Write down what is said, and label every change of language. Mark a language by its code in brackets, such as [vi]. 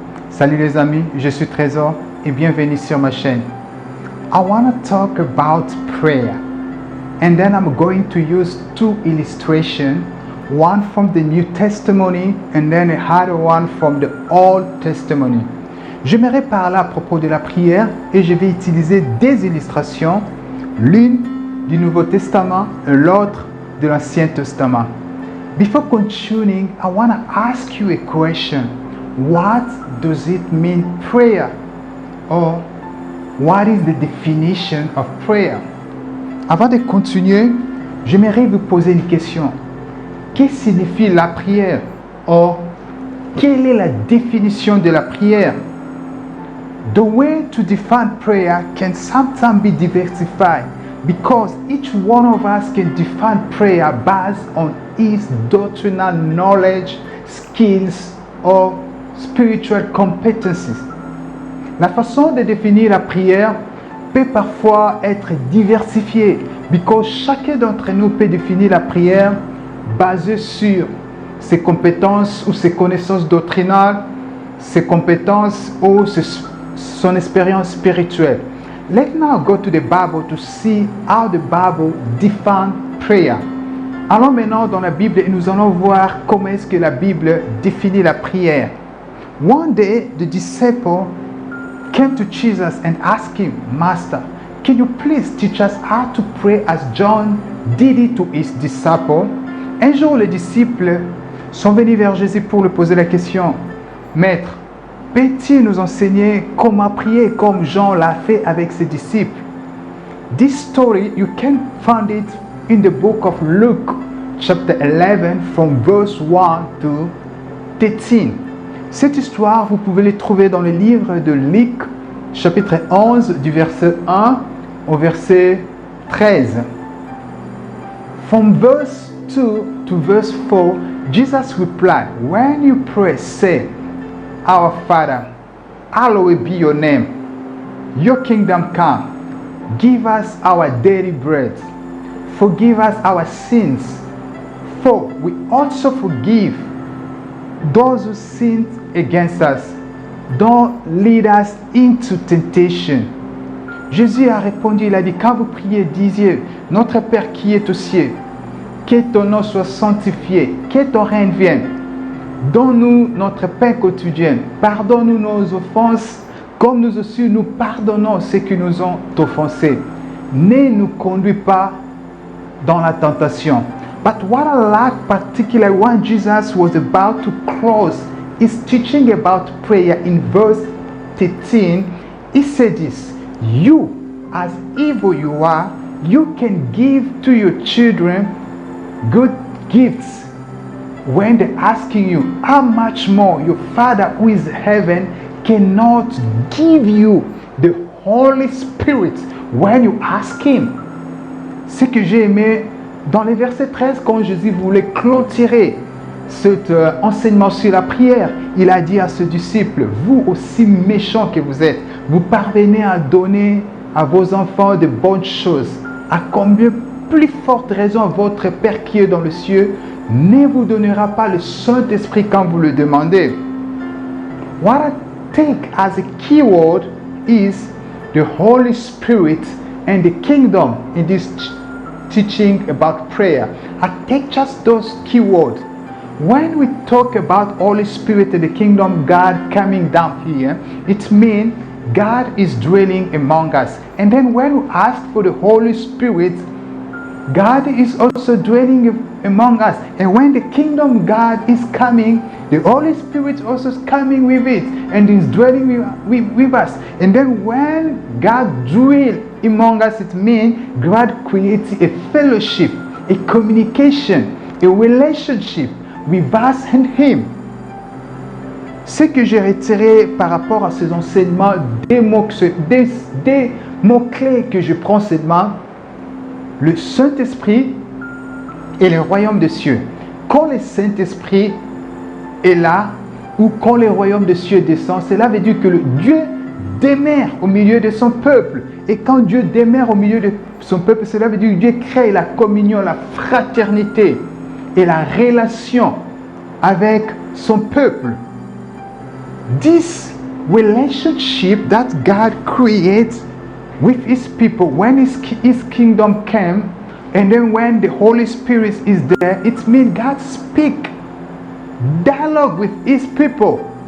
[fr] Salut les amis, je suis Trésor et bienvenue sur ma chaîne. [en] I want to talk about prayer, and then I'm going to use two illustrations, one from the New Testament and then another one from the Old Testament. [fr] J'aimerais parler à propos de la prière et je vais utiliser des illustrations, l'une du Nouveau Testament et l'autre de l'Ancien Testament. [en] Before continuing, I want to ask you a question. What does it mean prayer? Or what is the definition of prayer? [fr] Avant de continuer, j'aimerais vous poser une question. Qu'est-ce que signifie la prière? Or, quelle est la définition de la prière? [en] The way to define prayer can sometimes be diversified because each one of us can define prayer based on his doctrinal knowledge, skills, or spiritual competencies. [fr] La façon de définir la prière peut parfois être diversifiée [en] because [fr] chacun d'entre nous peut définir la prière basée sur ses compétences ou ses connaissances doctrinales, ses compétences ou son expérience spirituelle. [en] Let's now go to the Bible to see how the Bible defines prayer. [fr] Allons maintenant dans la Bible et nous allons voir comment est-ce que la Bible définit la prière. [en] One day, the disciple came to Jesus and asked him, Master, can you please teach us how to pray as John did it to his disciple? [fr] Un jour, les disciples sont venus vers Jésus pour lui poser la question, Maître, peux-tu nous enseigner comment prier comme Jean l'a fait avec ses disciples? [en] This story, you can find it in the book of Luke, chapter 11, from verse 1 to 13. [fr] Cette histoire, vous pouvez la trouver dans le livre de Luc, chapitre 11, du verset 1 au verset 13. [en] From verse 2 to verse 4, Jesus replied, When you pray, say, Our Father, hallowed be your name. Your kingdom come. Give us our daily bread. Forgive us our sins, for we also forgive those who sin against us. Don't lead us into temptation. [fr] Jésus a répondu, il a dit, quand vous priez, disiez, Notre Père qui est aux cieux, que ton nom soit sanctifié, que ton règne vienne. Donne-nous notre pain quotidien. Pardonne-nous nos offenses, comme nous aussi nous pardonnons ceux qui nous ont offensés. Ne nous conduis pas dans la tentation. [en] But what I like particularly when Jesus was about to close his teaching about prayer in verse 13, he said this, You, as evil you are, you can give to your children good gifts. When they're asking you, how much more your Father who is in heaven cannot give you the Holy Spirit when you ask Him. [fr] Ce que j'ai aimé dans les versets 13, quand Jésus voulait clôturer cet enseignement sur la prière, il a dit à ses disciples, vous aussi méchants que vous êtes, vous parvenez à donner à vos enfants de bonnes choses. À combien plus forte raison votre Père qui est dans le ciel ne vous donnera pas le Saint-Esprit quand vous le demandez. [en] What I take as a key word is the Holy Spirit and the kingdom in this teaching about prayer. I take just those key words. When we talk about Holy Spirit and the kingdom, God coming down here, it means God is dwelling among us. And then when we ask for the Holy Spirit, God is also dwelling among us. And when the kingdom God is coming, the Holy Spirit also is coming with it and is dwelling with us. And then when God dwells among us, it means God creates a fellowship, a communication, a relationship with us and Him. [fr] Ce que j'ai retiré par rapport à ces enseignements, des mots-clés que je prends seulement, le Saint-Esprit et le royaume des cieux. Quand le Saint-Esprit est là, ou quand le royaume des cieux descend, cela veut dire que le Dieu demeure au milieu de son peuple. Et quand Dieu demeure au milieu de son peuple, cela veut dire que Dieu crée la communion, la fraternité et la relation avec son peuple. [en] This relationship that God creates with his people when his kingdom came, and then when the Holy Spirit is there, it means God speak dialogue with his people.